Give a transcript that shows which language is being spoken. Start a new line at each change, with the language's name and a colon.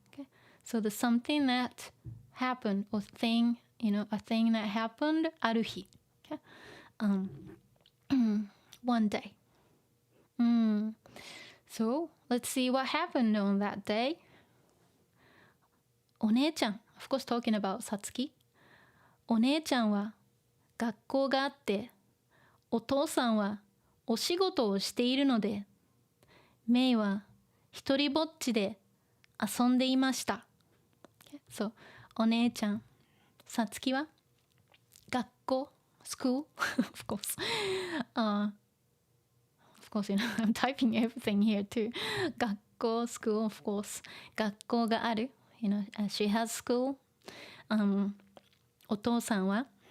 English: Okay, so the something that happened or thing, you know, a thing that happened ある日 okay? One day. So let's see what happened on that day.
Japanese: お姉ちゃん
English: of course talking about
Japanese: さつきお姉ちゃんは学校があってお父さんはお仕事をしているのでメイは一人ぼっちで遊んでいました、okay?
English: So お姉ちゃんさつきは学校 school of course of course you know I'm typing everything here too 学校 school of course
Japanese: 学校がある
English: you know she has school お父さんは